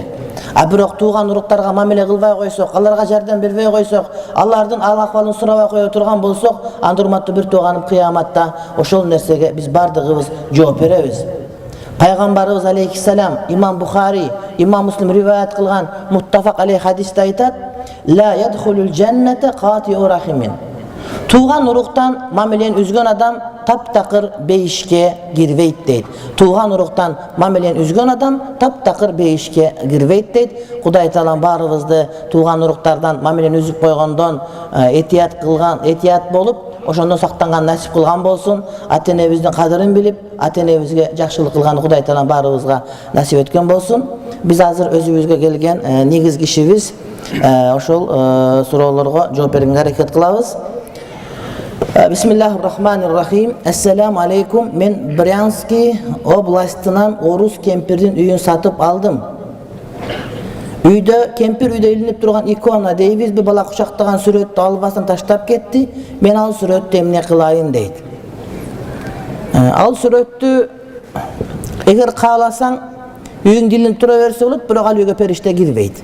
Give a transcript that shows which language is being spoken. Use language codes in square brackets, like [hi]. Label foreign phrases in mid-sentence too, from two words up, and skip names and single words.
[ky] А бирок тууган уруктарга мамиле кылбай койсок, аларга жардам бербей койсок, алардын ал-акыбалын сурабай кое турган болсок, анда урматтуу бир тууганым, кыяматта ошол нерсеге биз бардыгыбыз жооп беребиз. Пайгамбарыбыз алейхиссалам, имам Бухари, имам Муслим риваят кылган [ar] متفق عليه [ky] хадисте айтат: [ar] "لا يدخل الجنة قاطع رحم." [ky] Тууган уруктан мамилени үзгөн адам таптакыр бейишке кирбейт дейт. Тууган уруктан мамилени үзгөн адам таптакыр бейишке кирбейт дейт. Кудай Таалам баарыбызды тууган уруктардан мамилени үзүп койгондон этият болуп, ошондон сактанган насип кылган болсун. Ата-энебиздин кадырын билип, ата-энебизге жакшылык кылган Кудай Таалам баарыбызга насип эткөн болсун. Биз азыр өзүбүзгө келген негизги ишибиз ошол суроолорго жооп берүүгө аракет кылабыз. [ar] بسم الله الرحمن الرحيم. السلام عليكم. [ky] Мен Брянский областынан орус кемпирдин үйүн сатып алдым. Үйдө кемпир үйдө илинип турган икона дейбиз, бир бала кучактаган сүрөттү албастан таштап кетти. Мен ал сүрөттү эмне кылайын дейт. Ал сүрөттү эгер кааласаң үйүң илинип тура берсе болот, бирок ал үйгө периште кирбейт.